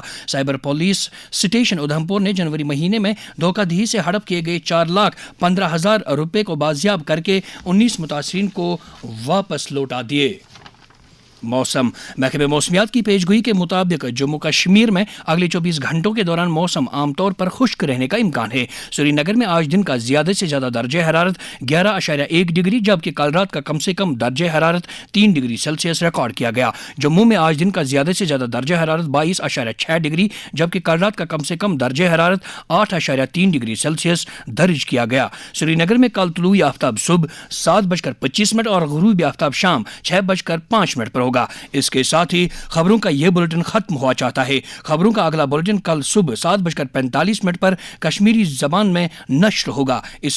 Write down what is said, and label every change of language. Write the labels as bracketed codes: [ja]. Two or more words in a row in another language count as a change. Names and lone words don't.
[ur] سائبر پولیس اسٹیشن ادھمپور نے جنوری مہینے میں دھوکہ دہی سے ہڑپ کیے گئے 4,15,000 روپے کو بازیاب کر کے 19 متاثرین کو واپس لوٹا دیے. موسم. محکمہ موسمیات کی پیشگوئی کے مطابق جموں کشمیر میں اگلے 24 گھنٹوں کے دوران موسم عام طور پر خشک رہنے کا امکان ہے. سری نگر میں آج دن کا زیادہ سے زیادہ درجہ حرارت 11.1 ڈگری جبکہ کل رات کا کم سے کم درجہ حرارت 3 ڈگری سیلسیس ریکارڈ کیا گیا. جموں میں آج دن کا زیادہ سے زیادہ درجہ حرارت 22.6 ڈگری جبکہ کل رات کا کم سے کم درجہ حرارت 8.3 ڈگری سیلسیس درج کیا گیا. سری نگر میں کل طلوع آفتاب صبح 7:25 اور غروب آفتاب شام 6:05 پر ہوگا. اس کے ساتھ ہی خبروں کا یہ بلٹن ختم ہوا چاہتا ہے. خبروں کا اگلا بلٹن کل صبح 7:45 پر کشمیری زبان میں نشر ہوگا.